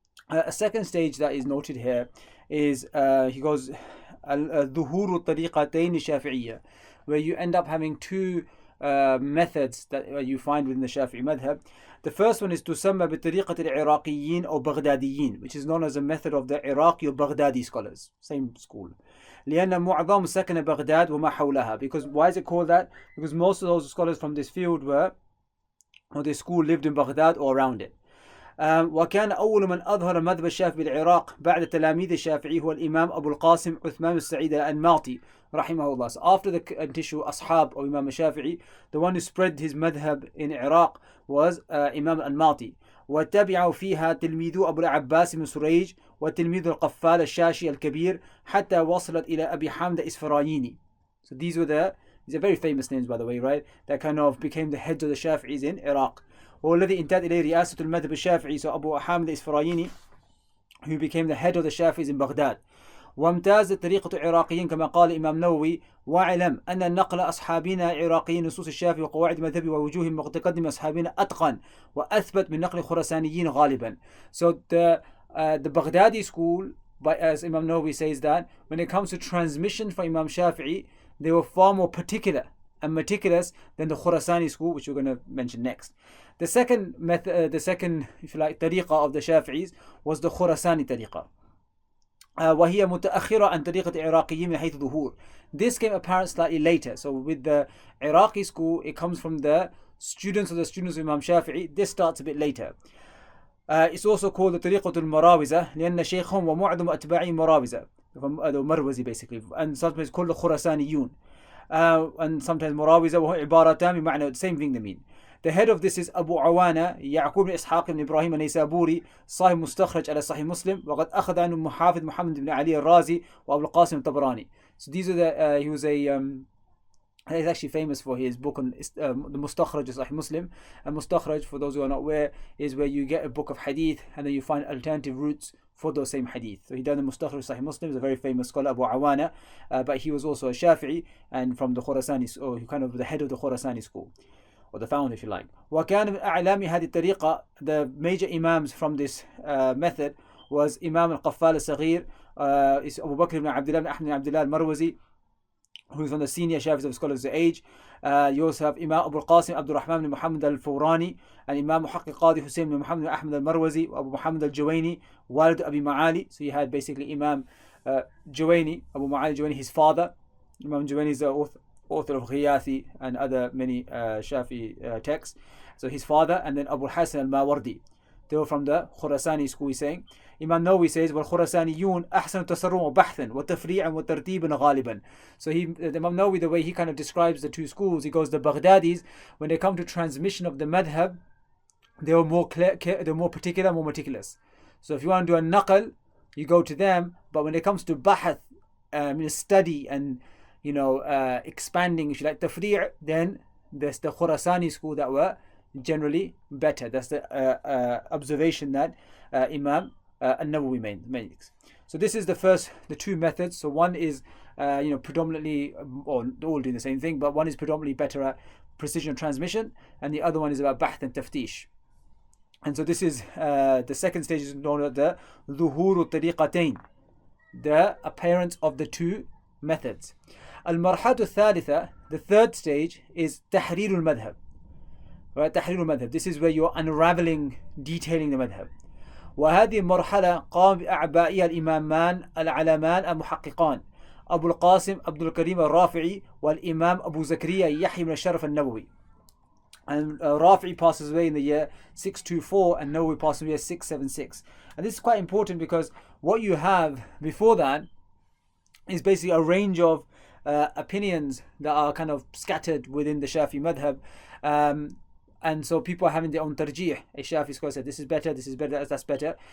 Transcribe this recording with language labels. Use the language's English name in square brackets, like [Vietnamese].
[English] A second stage that is noted here is he goes [Arabic] al-dhuhur al-tariqatayn shafi'iyya, [English] where you end up having two methods that you find within the Shafi'i madhab. The first one is [Arabic] tusamma بطريقة العراقيين أو بغداديين, [English] which is known as a method of the Iraqi or Baghdadi scholars, same school. [Arabic] لأن معظم سكن بغداد وما حولها. [English] Because why is it called that? Because most of those scholars from this field this school lived in Baghdad or around it. [Arabic] وكان أول من أظهر مذهب الشافعي بالعراق بعد تلاميذ الشافعي هو الإمام أبو القاسم عثمان السعيد الأنماطي رحمه الله. [English] So after the initial ashab of Imam Shafi'i, the one who spread his madhab in Iraq was Imam al-Anmati. [Arabic] وتبعه فيها تلميذ أبو العباس بن سريج وتلميذ القفال الشاشي الكبير حتى وصلت إلى أبي حامد إسفرايني. [English] So these are very famous names, by the way, right? That kind of became the heads of the Shafi'is in Iraq. [Arabic] والذي انتهت إليه رئاسة المذهب الشافعي. [English] So Abu Hamid الإسفرايني, who became the head of the Shafi'is in Baghdad. [Arabic] وامتاز طريقة العراقيين كما قال الإمام نووي واعلم أن نقل أصحابنا عراقيين نصوص الشافعي وقواعد مذهبي ووجوه متقدم أصحابنا أتقن وأثبت من نقل خراسانيين غالبا. [English] So the Baghdadi school, as Imam Nawawi says, that when it comes to transmission from Imam Shafi'i, they were far more particular and meticulous than the Khurasani school, which we're going to mention next. The second method, if you like, tariqa of the Shafi'is was the Khurasani tariqa. [Arabic] وهي متأخرة عن طريقة العراقيين من حيث ظهور. [English] This came apparent slightly later. So with the Iraqi school, it comes from the students of the students of Imam Shafi'i, this starts a bit later. It's also called the [Arabic] طريقة المراوزة لأن شيخهم ومعظم أتباعهم مراوزة, [English] Marwazi basically, and sometimes called the Khurasaniyun, and sometimes [Arabic] مراوزة وهو عبارتان بمعنى [English] the same thing they mean. The head of this is [Arabic] Abu Awana يعقوب بن إسحاق بن إبراهيم النيسابوري صاحب مستخرج على صحيح مسلم وقد أخذ عنه محافظ محمد بن علي الرازي وأبو القاسم الطبراني. [English] So these are the he was a he's actually famous for his book on the Mustakhraj of Sahih Muslim. And Mustakhraj, for those who are not aware, is where you get a book of hadith and then you find alternative routes for those same hadith. So he done the Mustakhraj of Sahih Muslim. He's a very famous scholar, Abu Awana, but he was also a Shafi'i and from the Khurasani, or kind of the head of the Khurasani school, or the founder if you like. [Arabic] وكان من أعلام هذه الطريقة, [English] the major imams from this method was Imam al-Qaffal al-Saghir, is Abu Bakr ibn Abdullah ibn Ahmad ibn Abdullah al-Marwazi, who is one of the senior Shafis of scholars of the age. You also have Imam Abu al-Qasim Abdul Rahman bin Muhammad al-Fawrani, and Imam Muhaqqiq Qadi Hussein bin Muhammad bin Ahmad al-Marwazi, Abu Muhammad al-Juwayni, Walid Abi Ma'ali. So you had basically Imam Juwayni, Abu Ma'ali Juwayni, his father. Imam Juwayni is the author of Ghiyathi and other many Shafi texts. So his father, and then Abu Hasan al-Mawardi. They were from the Khurasani school, he's saying. Imam Nawawi says, [Arabic] وَالْخُرَسَانِيُّونَ أَحْسَنُ تَصَرُّمًا وَبَحْثًا وَتَفْرِيعًا وَتَرْتِيبًا غَالِبًا. [English] So Imam Nawawi, the way he kind of describes the two schools, he goes, the Baghdadis, when they come to transmission of the madhab, they were more clear, they're more particular, more meticulous. So if you want to do a naqal, you go to them. But when it comes to bahath, study and expanding, if you like, tafri', then there's the Khurasani school that were generally better. That's the observation that Imam An-Nawawi makes. So this is the two methods. So one is predominantly, or all doing the same thing, but one is predominantly better at precision transmission, and the other one is about bahth and taftish. And so this is the second stage is known as the ظهور الطريقتين, the appearance of the two methods. [Arabic] المرحلة الثالثة, [English] the third stage, is تحرير المذهب. [Arabic] Right, تحرير المذهب. [English] This is where you're unraveling, detailing the madhab. [Arabic] وهذه المرحلة قام بأعبائها الإمامان العلمان المحققان أبو القاسم عبد الكريم الرافعي والإمام أبو زكريا يحيى بن الشرف النووي. [English] And Rafi'i passes away in the year 624 and Nawawi passes away in 676. And this is quite important because what you have before that is basically a range of opinions that are kind of scattered within the Shafi madhab. And so people are having their own tarjih. A Shafi scholar said, this is better, that's better.